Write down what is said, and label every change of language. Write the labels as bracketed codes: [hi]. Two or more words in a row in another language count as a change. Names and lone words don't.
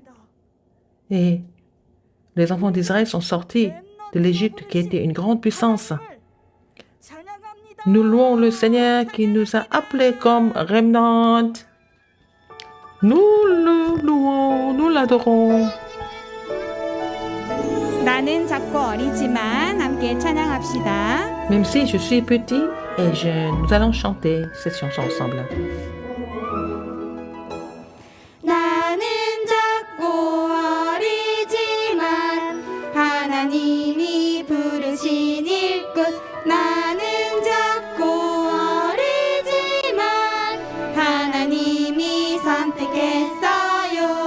[fr] Et les enfants d'Israël sont sortis de l'Égypte qui était une grande puissance. Nous louons le Seigneur qui nous a appelés comme remnant. Nous le louons, nous l'adorons. [ko] 나는 작고 어리지만 함께 찬양합시다. [fr] Même si je suis petit et jeune, nous allons chanter cette chanson ensemble. [ko] 나는 작고 어리지만 하나님이 부르신 일꾼 나는 작고 어리지만 하나님이 선택했어요